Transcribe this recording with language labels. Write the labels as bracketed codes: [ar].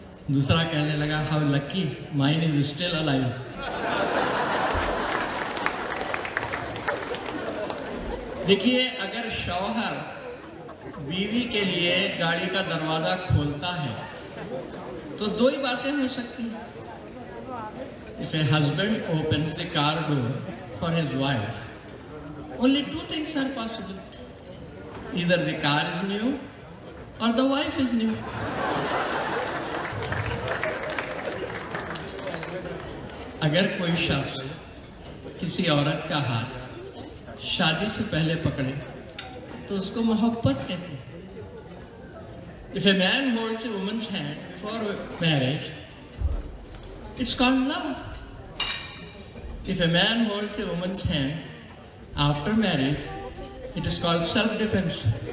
[hi] दूसरा कहने लगा, [en] How lucky, mine is still alive. [hi] देखिए, अगर शौहर बीवी के लिए गाड़ी का दरवाजा खोलता है तो 2 ही बातें हो सकती हैं. [en] If a husband opens the car door for his wife, only 2 things are possible. Either the car is new or the wife is new. [hi] अगर कोई शख्स किसी औरत का हाथ शादी से पहले पकड़े तो उसको मोहब्बत कहते हैं. [en] If a man holds a woman's hand before marriage, it's called love. If a man holds a woman's hand after marriage, it is called self-defense.